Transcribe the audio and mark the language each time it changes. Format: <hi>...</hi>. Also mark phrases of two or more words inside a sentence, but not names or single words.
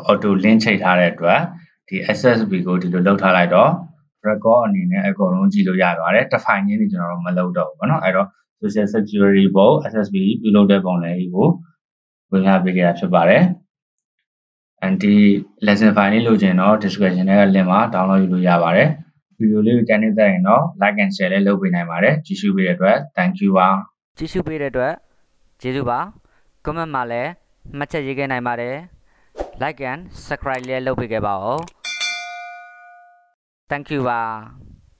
<en>auto link</en> <my>ချိန်ထားတဲ့အတွက်ဒီ SSB ကိုဒီလိုလုပ်ထားလိုက်တော့ record အနေနဲ့အကုန်လုံးကြည့်လို့ရသွားတယ်တစ်ဖိုင်ချင်းကျွန်တော်တို့မလုပ်တော့ဘူးเนาะအဲ့တော့</my> <en>social security</en> <my>ပုံ SSB ပြုလုပ်တဲ့ပုံလေးကိုဝင်ရပေးခဲ့တာဖြစ်ပါတယ် and ဒီ</my> <en>lesson file</en> <my>လေးလိုချင်တော့ description ထဲက link မှာ download ယူလို့ရပါတယ်ဗီဒီယိုလေးကိုကြိုက်နေတဲ့ရင်တော့</my> <en>like and share</en> <my>လေးလုပ်ပေးနိုင်ပါတယ်ကြည့်ရှုပေးတဲ့အတွက်</my> <en>thank you</en> <my>ပါ ကြည့်ရှုပေးတဲ့အတွက်ကျေးဇူးပါ comment မှာလည်းမှတ်ချက်ရေးခဲ့နိုင်ပါတယ်</my> <en>like and subscribe</en> <my>လေးလုပ်ပေးခဲ့ပါဦး</my> <en>thank you</en> <my>ပါ</my>